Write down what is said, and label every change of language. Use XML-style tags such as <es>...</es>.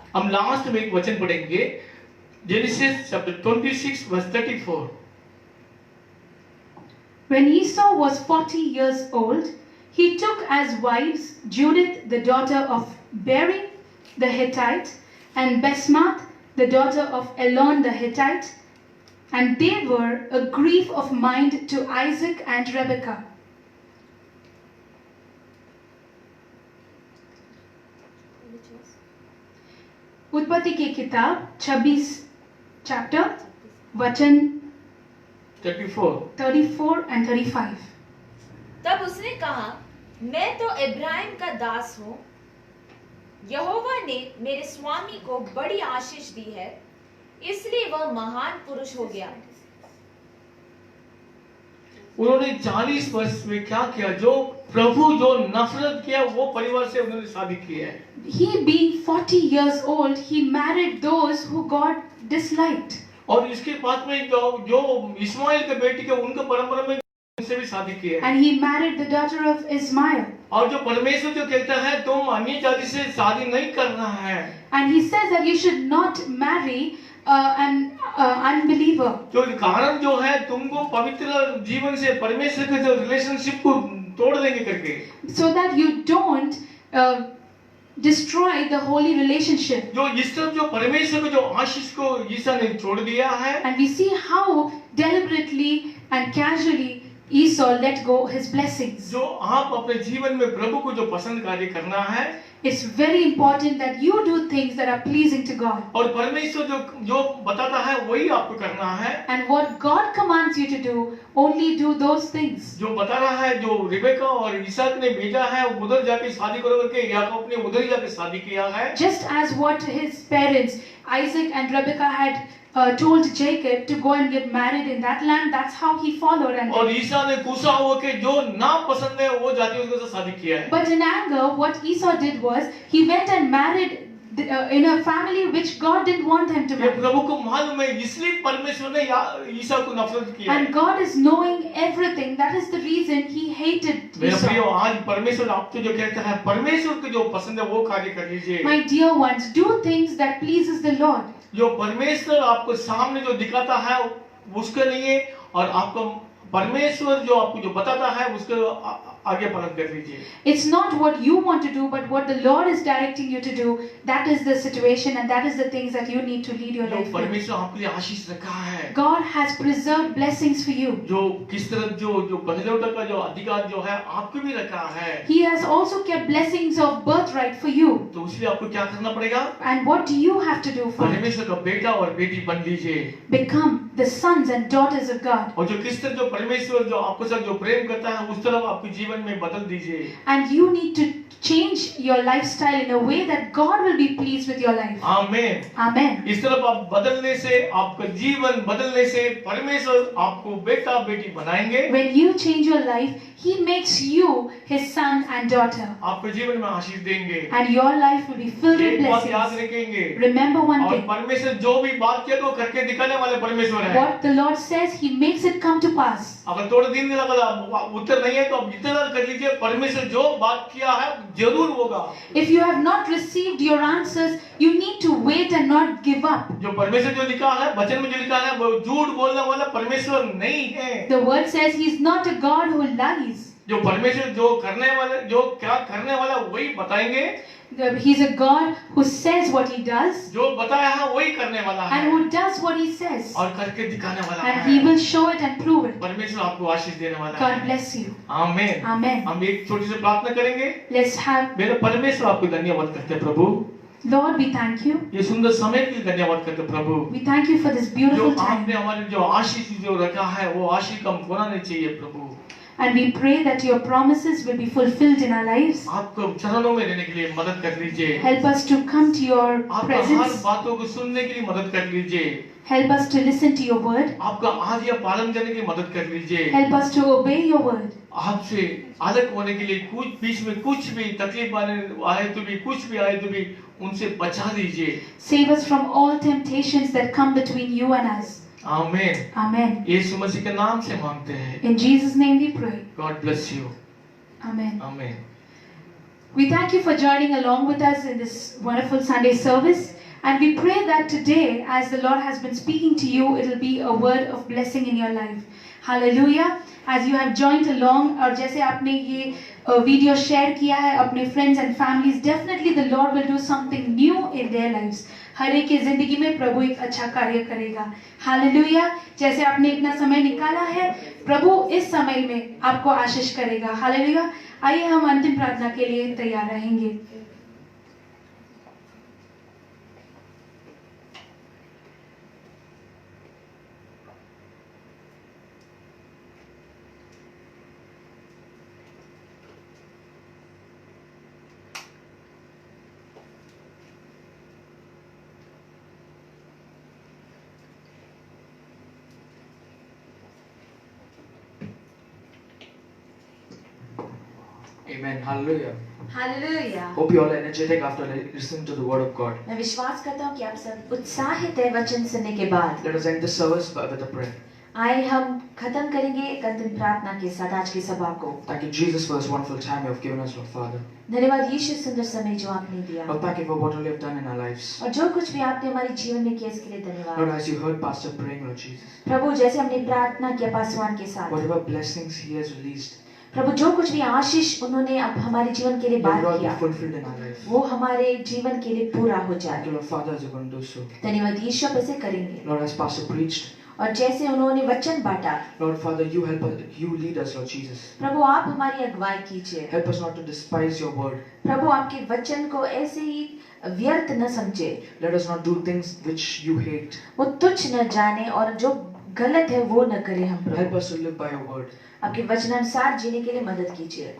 <hi>हम लास्ट में एक वचन पढ़ेंगे, genesis chapter 26 verse 34.</hi> <en>When Esau was 40 years old, he took as wives Judith the daughter of Beri the Hittite, and Basemath the daughter of Elon the Hittite, and they were a grief of mind to Isaac and Rebekah.</en> <hi>उत्पत्ति की किताब 26 chapter वचन 34 and 35. तब उसने कहा, मैं तो इब्राहिम का दास हूँ। यहोवा ने मेरे स्वामी को बड़ी आशीष दी है, इसलिए वह महान पुरुष हो गया। उन्होंने 40 वर्ष में क्या किया? जो प्रभु जो नफरत किया वो परिवार से उन्होंने शादी की है।</hi> <en>He being 40 years old, he married those who God disliked.</en> <hi>और इसके बाद में जो इस्माइल के बेटी के उनके परंपरा में उनसे भी शादी की है।</hi> <en>And he married the daughter of Ismail.</en> <hi>और जो परमेश्वर जो कहता है तुम अन्य जाति से शादी नहीं करना है,</hi> <en>And he says that you should not marry an unbeliever.</en> <hi>जो कारण जो है तुमको पवित्र जीवन से परमेश्वर के जो रिलेशनशिप को तोड़ देंगे करके,</hi> <en>So that you don't destroy the holy relationship.</en> <hi>जो इस तरफ जो परमेश्वर के जो आशीष को ईसा ने छोड़ दिया है।</hi> <en>And we see how deliberately and casually Esau let go his blessings.</en> <hi>जो आप अपने जीवन में प्रभु को जो पसंद कार्य करना है,</hi> <en>It's very important that you do things that are pleasing to God.</en> <hi>और परमेश्वर जो बताता है वही आपको करना है।</hi> <en>And what God commands you to do, only do those things.</en> <hi>जो बता रहा है, जो रिबेका और इसहाक ने भेजा है उधर जाके शादी करो करके, याकूब ने उधर ही जाके शादी किया है।</hi> <en>Just as what his parents, Isaac and Rebekah, had told Jacob to go and get married in that land, that's how he followed. And</en> <hi>और ईसा ने गुस्सा होके जो ना पसंद है वो जाति उसके साथ शादी किया है।</hi> <en>but in anger, what Esau did was he went and married in a family which God didn't want him to</en> <hi>ये</hi> <en>marry.</en> <hi>प्रभु को मालूम है, इसलिए परमेश्वर ने ईसा को नफरत किया है।</hi> <en>And God is knowing everything. That is the reason he hated</en> <hi>मेरा प्रियो,</hi> <en>Esau.</en> <hi>आज परमेश्वर आपको जो कहता है, परमेश्वर को जो पसंद है वो कार्य कर लीजिए।</hi> <en>My dear ones, do things that pleases the Lord.</en> <hi>जो परमेश्वर आपको सामने जो दिखाता है उसके लिए, और आपको परमेश्वर जो आपको जो बताता है उसके आगे पालन कर लीजिए।</hi> <en>It's not what you want to do, but what the Lord is directing you to do. That is the situation, and that is the things that you need to lead your</en> <hi>जो</hi> <en>life with.</en> <hi>परमेश्वर आपके लिए आशीष रखा है,</hi> <en>God has preserved blessings for you.</en> <hi>जो किस तरह जो पहलौठा का जो अधिकार जो है आपको भी रखा है,</hi> <en>He has also kept blessings of birthright for you.</en> <hi>तो इसलिए आपको क्या करना पड़ेगा?</hi> <en>And what do you have to do for it?</en> <hi>परमेश्वर का बेटा और बेटी बन लीजिए।</hi> <en>Become the sons and daughters of God.</en> <hi>और जो किस तरह जो परमेश्वर जो आपके साथ जो प्रेम करता है उस तरफ आपके जीवन जीवन में बदल दीजिए।</hi> <en>And you need to change your lifestyle in a way that God will be pleased with your life.</en> <hi>आमीन।</hi> <en>Amen.</en> <hi>इस तरफ आप बदलने से, आपका जीवन बदलने से परमेश्वर आपको बेटा बेटी बनाएंगे।</hi> <en>When you change your life, He makes you His son and daughter.</en> <hi>आपके जीवन में आशीष देंगे।</hi> <en>And your life will be filled with</en> <hi>एक बात याद</hi> <en>blessings.</en> <hi>रखेंगे,</hi> <en>Remember one</en> <hi>और</hi> <en>thing.</en> <hi>परमेश्वर जो भी बात किया तो करके दिखाने वाले परमेश्वर है।</hi> <en>What the Lord says, He makes it come to pass.</en> <hi>अगर थोड़े दिन अगर उत्तर नहीं है तो आप इंतजार कर लीजिए, परमेश्वर जो बात किया है जरूर होगा।</hi> <en>If you have not received your answers, you need to wait and not give up.</en> <hi>जो परमेश्वर जो लिखा है, वचन में जो लिखा है, वो झूठ बोलने वाला परमेश्वर नहीं है।</hi> <en>The word says He is not a God who lies.</en> <hi>जो परमेश्वर जो करने वाले, जो क्या करने वाला वही बताएंगे।</hi> <en>He's a God who says what He does</en> <hi>जो बताया है वही करने वाला है</hi> <en>and who does what He says.</en> <hi>और करके दिखाने वाला</hi> <en>And</en> <hi>है।</hi> <en>He will show it and prove it.</en> <hi>परमेश्वर आपको आशीष देने वाला</hi> <en>God</en> <hi>है।</hi> <en>bless you.</en> <hi>आमीन।</hi> <en>Amen.</en> <hi>हम एक छोटी सी प्रार्थना करेंगे।</hi> <en>Let's have,</en> <hi>मेरे परमेश्वर आपको धन्यवाद करते हैं प्रभु,</hi> <en>Lord, we thank you.</en> <hi>ये सुंदर समय के लिए धन्यवाद करते हैं प्रभु।</hi> <en>We thank you for this</en> <hi>जो</hi> <en>beautiful</en> <hi>आपने</hi> <en>time.</en> <hi>हमारे जो आशीष जो रखा है वो आशीष का हम खोना नहीं चाहिए प्रभु।</hi> <en>And we pray that your promises will be fulfilled in our lives.</en> <hi>आपको चरणों में रहने के लिए मदद कर लीजिए।</hi> <en>Help us to come to your</en> <hi>आपका हर</hi> <en>presence.</en> <hi>बातों को सुनने के लिए मदद कर लीजिए।</hi> <en>Help us to listen to your word.</en> <hi>आपका आज्ञा पालन करने की मदद कर लीजिए।</hi> <en>Help us to obey your word.</en> <hi>आपसे अलग होने के लिए कुछ बीच में कुछ भी तकलीफ आए तो भी, कुछ भी आए तो भी उनसे बचा दीजिए।</hi> <en>Save us from all temptations that come between you and us.</en> <hi>आमीन।</hi> <en>Amen.</en> <hi>यीशु मसीह के नाम से मांगते हैं।</hi> <en>In Jesus' name we pray. God bless you. Amen.</en> <hi>आमीन।</hi> <en>We thank you for joining along with us in this wonderful Sunday service. And we pray that today, as the Lord has been speaking to you, it will be a word of blessing in your life. Hallelujah. As you have joined along,</en> <hi>और जैसे आपने ये video share किया है अपने</hi> <en>friends and families, definitely the Lord will do something new in their lives.</en> <hi>हर एक की जिंदगी में प्रभु एक अच्छा कार्य करेगा। हालेलुया। जैसे आपने इतना समय निकाला है, प्रभु इस समय में आपको आशीष करेगा। हालेलुया। आइए हम अंतिम प्रार्थना के लिए तैयार रहेंगे।</hi> <en>Amen. Hallelujah.</en> <hi>Hallelujah.</hi> <en>Hope you all are energetic after listening to the word of God.</en> <hi>मैं विश्वास करता हूँ कि आप सब उत्साहित हैं वचन सुनने के बाद।</hi> <en>Let us end this service with a prayer.</en> <hi>आइए हम खत्म करेंगे एक अंतिम प्रार्थना के साथ आज की सभा को।</hi> <en>Thank you, Jesus, for this wonderful time you have given us, Lord Father.</en> <hi>धन्यवाद यीशु, सुंदर समय जो आपने दिया</hi> <en>Lord, thank you for what all you have done in our lives.</en> <hi>और जो कुछ भी आपने हमारे जीवन में किया इसके लिए</hi> <en>Lord,</en> <hi>धन्यवाद।</hi> <en>as you heard Pastor praying, Lord Jesus,</en> <hi>प्रभु जैसे हमने प्रार्थना किया पासवान के साथ,</hi> <en>whatever blessings he has released,</en> <hi>प्रभु जो कुछ भी आशीष उन्होंने अब हमारे जीवन के लिए</hi> <en>let it</en> <hi>बात</hi> <en>all be</en> <hi>किया</hi> <en>fulfilled in our life.</en> <hi>वो हमारे जीवन के लिए पूरा हो</hi> <en>Thank</en> <hi>जाए।</hi> <en>you, Lord Father, as you're going to do so.</en> <hi>धन्यवाद यीशु, आप ऐसे करेंगे।</hi> <en>Lord, as Pastor preached,</en> <hi>और जैसे उन्होंने वचन बांटा,</hi> <en>Lord Father, you help us, you lead us, Lord Jesus.</en> <hi>प्रभु आप हमारी अगुवाई कीजिए।</hi> <en>Help us not to despise your word.</en> <hi>प्रभु आपके वचन को ऐसे ही व्यर्थ न समझे,</hi> <en>Let us not do things which you hate.</en> <hi>वो तुच्छ न जाने और जो गलत है वो न करे हम</hi> <en>Help</en> <hi>Prabhu.</hi> <en>us to live by your word.</en> <hi>आपके वचनानुसार जीने के लिए मदद कीजिए।</hi>